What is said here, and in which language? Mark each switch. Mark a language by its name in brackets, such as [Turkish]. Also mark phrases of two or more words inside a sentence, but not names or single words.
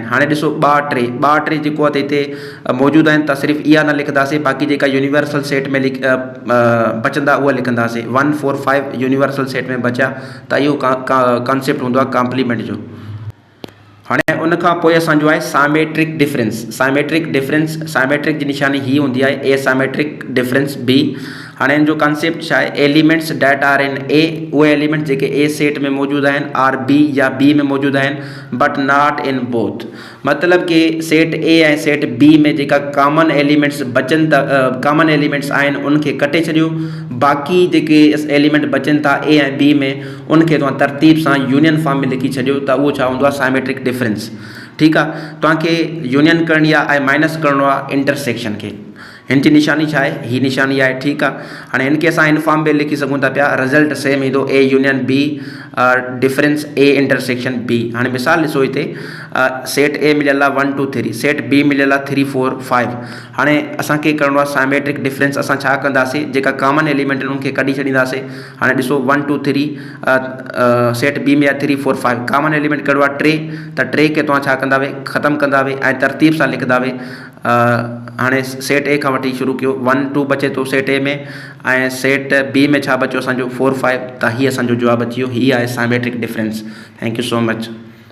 [Sindhi] हाणे ॾिसो 2 3 जेको आहे त हिते मौजूदु आहिनि, त सिर्फ़ु इहा न लिखंदासीं, बाक़ी जेका [English] universal set [Sindhi] में बचंदा उहा लिखंदासीं। 1 4 5 [English] universal set [Sindhi] में बचिया, त इहो कॉन्सेप्ट हूंदो आहे कॉम्प्लीमेंट जो। हाणे उन खां पोइ असांजो आहे [English] symmetric difference. [Sindhi] साइमेट्रिक जी निशानी ही हूंदी आहे [English] A symmetric difference B. [Sindhi] हाणे इन जो कॉन्सेप्ट छा आहे, [English] elements that are in A, [Sindhi] उहे एलिमेंट जेके ए सेट में मौजूदु आहिनि आर बी या बी में मौजूदु आहिनि [English] but not in both. [Sindhi] मतिलबु कि सेट ए ऐं सेट बी में जेका [English] common elements [Sindhi] बचनि था, [English] common elements [Sindhi] आहिनि उनखे कटे छॾियो, बाक़ी जेके एलिमेंट बचनि था ए ऐं बी में उनखे तव्हां तरतीब सां [English] union form [Sindhi] में लिखी छॾियो, त उहो छा हूंदो आहे, [English] symmetric difference, [Sindhi] ठीकु आहे। तव्हांखे यूनियन करणी आहे ऐं माइनस करिणो आहे इंटरसेक्शन खे। हिन जी निशानी छा आहे, ही निशानी आहे, ठीकु आहे। हाणे हिनखे असां इन फॉर्म में लिखी सघूं था पिया, [English] result same [Sindhi] ईंदो [English] A union B difference A intersection B. [Sindhi] हाणे मिसाल ॾिसो हिते सेट ए मिलियल आहे 1 2 3, सेट बी मिलियल आहे 3 4 5। हाणे असांखे करिणो आहे [English] symmetric difference. [Sindhi] असां छा कंदासीं, जेका [English] common element [Sindhi] आहिनि उनखे कढी छॾींदासीं। हाणे ॾिसो 1 2 3 सेट बी में आहे 3 4 5, [English] common element [Sindhi] कहिड़ो आहे 3, त 3 खे तव्हां छा कंदा वे, ख़तमु कंदा वे ऐं तरतीब सां लिखंदा वे। हाणे सेट ए खां वठी शुरू कयो, 1 2 बचे थो सेट ए में ऐं सेट बी में छा बचो असांजो 4 5, त हीअ असांजो जवाबु अची वियो। हीअ आहे [English] symmetric difference. thank you so much.